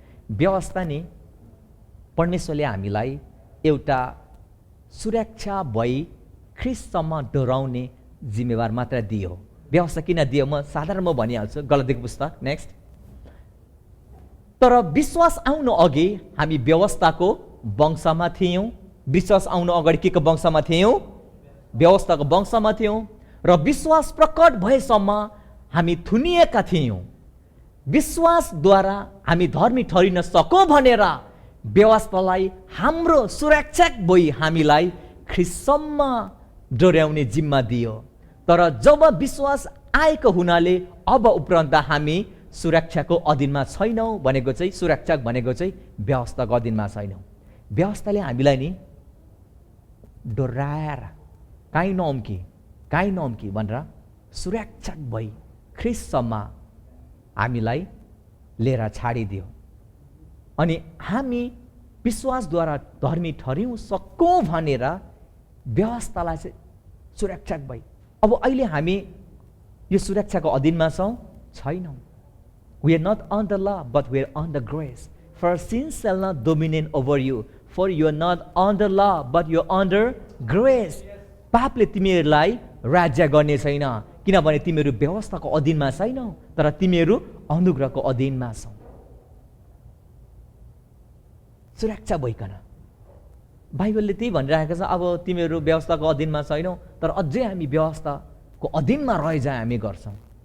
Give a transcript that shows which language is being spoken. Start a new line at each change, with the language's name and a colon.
Nepali: व्यवस्था नि परमेश्वरले हामीलाई एउटा सुरक्षा भई ख्रिस्टसम्म डोराउने जिम्मेवार मात्र दियो। व्यवस्था किन दियो म साधारण भनिहाल्छु, गलातीको पुस्तक नेक्स्ट। तर विश्वास आउनु अघि हामी व्यवस्थाको वंशमा थियौँ। विश्वास आउनु अगाडि के को वंशमा थियौँ? व्यवस्थाको वंशमा थियौँ। र विश्वास प्रकट भएसम्म हामी थुनिएका थियौँ। विश्वासद्वारा हामी धर्मी ठहरिन सकौँ भनेर व्यवस्थालाई हाम्रो सुरक्षक भई हामीलाई ख्रिस्टसम्म डोर्याउने जिम्मा दियो। तर जब विश्वास आएको हुनाले अब उपरान्त हामी सुरक्षाको अधीनमा छैनौँ भनेको चाहिँ सुरक्षक भनेको चाहिँ व्यवस्थाको अधीनमा छैनौँ। व्यवस्थाले हामीलाई नि डोर्याएर काहीँ नअम्की भनेर सुरक्षक भई ख्रिस्टसम्म हामीलाई लिएर छाडिदियो अनि हामी विश्वासद्वारा धर्मी ठहरिउँ सकौँ भनेर व्यवस्थालाई चाहिँ सुरक्षक भई अब अहिले हामी यो सुरक्षाको अधीनमा छौँ? छैनौँ।
English: We are not on the law, but we are on the grace. For sin shall not dominate over you, for you are not on the law, but you are under grace.
Nepali: पापले तिमीहरूलाई राज्य गर्ने छैन, किनभने तिमीहरू व्यवस्थाको अधीनमा छैनौ, तर तिमीहरू अनुग्रहको अधीनमा छौ। सुरक्षा भइकन बाइबलले त्यही भनिरहेको छ, अब तिमीहरू व्यवस्थाको अधीनमा छैनौ, तर अझै हामी व्यवस्थाको अधीनमा रहिजा हामी गर्छौँ।